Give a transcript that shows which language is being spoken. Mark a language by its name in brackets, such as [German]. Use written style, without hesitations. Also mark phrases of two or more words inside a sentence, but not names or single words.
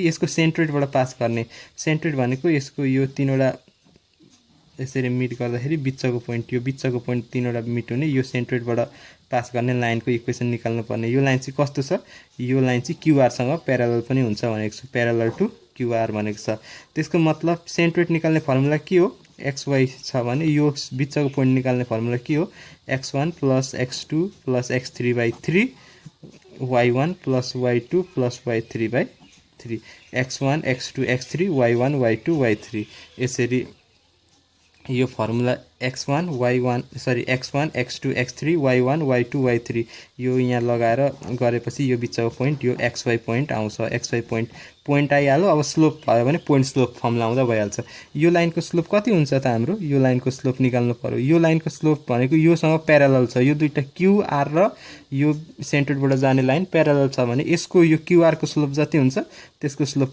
[Nepali] यसको सेन्ट्रोइडबाट पास गर्ने। सेन्ट्रोइड भनेको यसको यो तीनवटा यसरी मिट गर्दाखेरि बिचको पोइन्ट यो बिचको पोइन्ट तीनवटा मिट हुने यो सेन्ट्रोइडबाट पास गर्ने लाइनको इक्वेसन निकाल्नु पर्ने। यो लाइन चाहिँ कस्तो छ यो लाइन चाहिँ QR सँग प्यारालल पनि हुन्छ भनेको छ। [English] parallel to [Nepali] QR भनेको छ। त्यसको मतलब सेन्ट्रोइड निकाल्ने फर्मुला के हो xy छ भने यो बिचको पोइन्ट निकाल्ने फर्मुला के हो x1 + x2 + x3/3 y1 + y2 + y3/3 x1 x2 x3 y1 y2 y3 यसरी यो फर्मुला x1 y1 सरी x1 x2 x3 y1 y2 y3 यो यहाँ लगाएर गरेपछि यो बिचको पोइन्ट यो xy पोइन्ट आउँछ xy पोइन्ट आइहाल्यो अब स्लोप भयो भने [English] point slope formula [Nepali] आउँदा भइहाल्छ यो लाइनको स्लोप कति हुन्छ त हाम्रो यो लाइनको स्लोप निकाल्नु पर्यो यो लाइनको स्लोप भनेको योसँग प्यारालल छ यो दुईटा क्यूआर र यो सेन्टरबाट जाने लाइन प्यारालल छ भने यसको यो क्यूआर को स्लोप जति हुन्छ त्यसको स्लोप